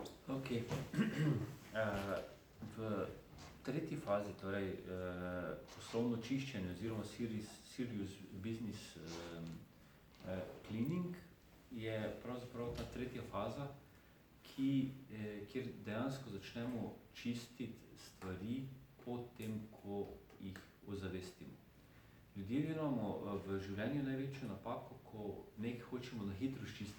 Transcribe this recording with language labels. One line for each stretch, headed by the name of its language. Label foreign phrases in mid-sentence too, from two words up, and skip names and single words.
English: Okay.
Slovenian: V tretji fazi, torej poslovno čiščenje oziroma
English: serious business cleaning,
Slovenian: je pravzaprav ta tretja faza, kjer dejansko začnemo čistiti stvari potem, ko jih ozavestimo. Ljudje delamo v življenju največjo napako, ko nekaj hočemo na hitro izčistiti.